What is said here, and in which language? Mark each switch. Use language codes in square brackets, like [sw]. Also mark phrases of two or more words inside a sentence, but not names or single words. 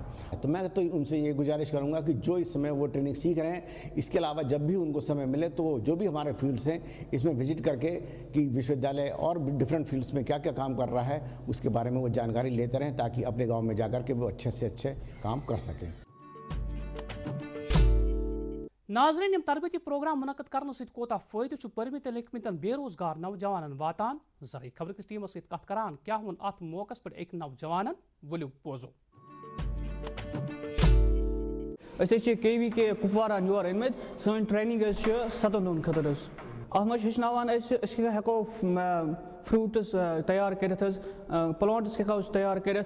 [hi] तो मैं तो उनसे ये गुजारिश करूँगा कि जो इस समय वो ट्रेनिंग सीख रहे हैं, इसके अलावा जब भी उनको समय मिले तो जो भी हमारे फील्ड्स हैं इसमें विजिट करके कि विश्वविद्यालय और [en] different fields [hi] में क्या क्या काम कर रहा है उसके बारे में वो जानकारी लेते रहें ताकि अपने गांव में जाकर के वो अच्छे से अच्छे काम कर सकें। [ks] ناظرین یم تربیتی پروگرام منعقد کرنے ست کوتا فائدہ پرمت لکھمتن بے روزگار نوجوانن واتان ذرائع خبر کس ٹیمس ست کت کران کیا ون ات موقع پہ ایک نوجوانن ولو بوزو کے وی کے کپوارہ یور أنمت سن ٹریننگ 7 دۄہن خٲطرٕ اتھ منٛز ہیٚچھناوان أسۍ ہٮ۪کو فروٹس تیار کٔرِتھ پلانٹس ہٮ۪کو أسۍ تیار کٔرِتھ